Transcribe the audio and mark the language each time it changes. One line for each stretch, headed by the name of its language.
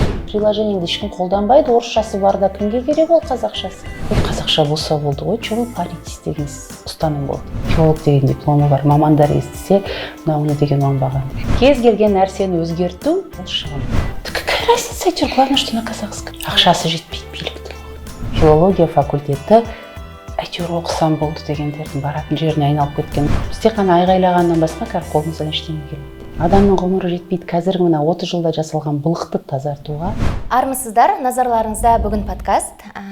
Kazakh: приложениеңді ешкім қолданбайды, орысшасы барда кімге керек ол қазақшасы? Қазақша болса болды ғой,
Russian: чего паритесь
Kazakh: деген ұстаным болды. Филолог деген дипломы бар, мамандар естісе, мынау не деген оңбаған. Кез келген нәрсені өзгерту, ол шығын.
Russian: Какая разница, әйтеуір, главное, что на казахском.
Kazakh: Ақшасы жетпейді биліктің. Филология факультеті әйтеуір оқысам болды дегендердің баратын жеріне айналып кеткен. Біз тек қана айғайлағаннан басқа қолымыздан ештеңе келмейді. Адамның ғұмыры жетпейді, қазіргі мына 30 жылда жасалған былықты тазартуға. Армысыздар, назарларыңызда бүгін подкаст.